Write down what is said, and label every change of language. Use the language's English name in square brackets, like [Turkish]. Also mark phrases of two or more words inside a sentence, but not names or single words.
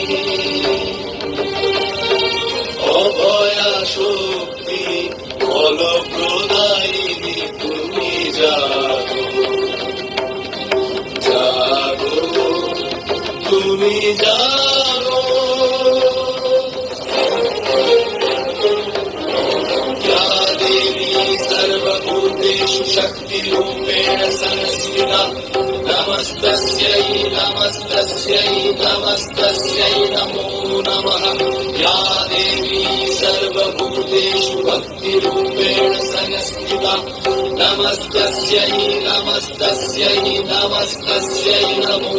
[Bangla] অভয়া শক্তি বল প্রদায়িনী, তুমি জাগো, জাগো তুমি জাগো। [Sanskrit] मातृरूपेण संस्थिता नमस्तस्यै नमस्तस्यै नमस्तस्यै नमो नमः या देवी सर्वभूतेषु भक्तिरूपेण संस्थिता नमस्तस्यै नमस्तस्यै नमस्तस्यै नमो